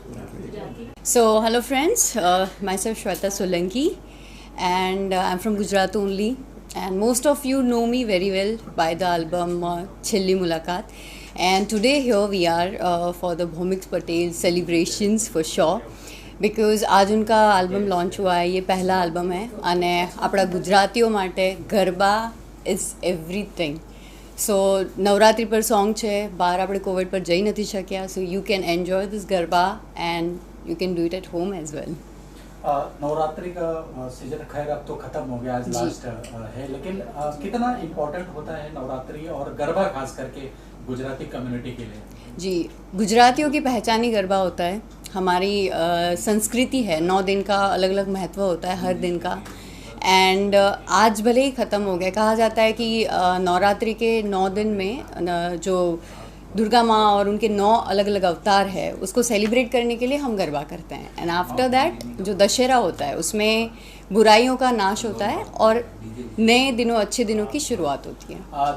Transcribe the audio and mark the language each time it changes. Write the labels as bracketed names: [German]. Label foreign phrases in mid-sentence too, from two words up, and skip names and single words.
[English] So hello friends, myself Shweta Solanki, and I'm from Gujarat only, and most of you know me very well by the album Chhelli Mulaqat, and today here we are for the Bhaumik Patel celebrations for sure, because [Hindi] आज उनका album launch हुआ है, ये पहला album है, [Gujarati] અને આપણા ગુજરાતીઓ માટે ગરબા [English] is everything. [Gujarati] So નવરાત્રી પર song છે, બહાર આપણે કોવિડ પર જઈ નથી શક્યા, [English] so you can enjoy this ગરબા and you can do it at home as well. [Hindi] नवरात्रि का सीजन खैर अब तो खत्म हो गया, आज लास्ट है, लेकिन कितना इम्पोर्टेंट होता है नवरात्रि और गरबा खास करके गुजराती कम्युनिटी के लिए? जी, गुजरातियों की पहचान ही गरबा होता है, हमारी संस्कृति है, 9 दिन का अलग अलग महत्व होता है हर दिन का, एंड आज भले ही ख़त्म हो गया, कहा जाता है कि नवरात्रि के 9 दिन में जो दुर्गा माँ और उनके 9 अलग अलग अवतार है उसको सेलिब्रेट करने के लिए हम गरबा करते हैं, [English] and after that [Hindi] जो दशहरा होता है उसमें बुराइयों का नाश होता है और नए दिनों अच्छे दिनों की शुरुआत होती है।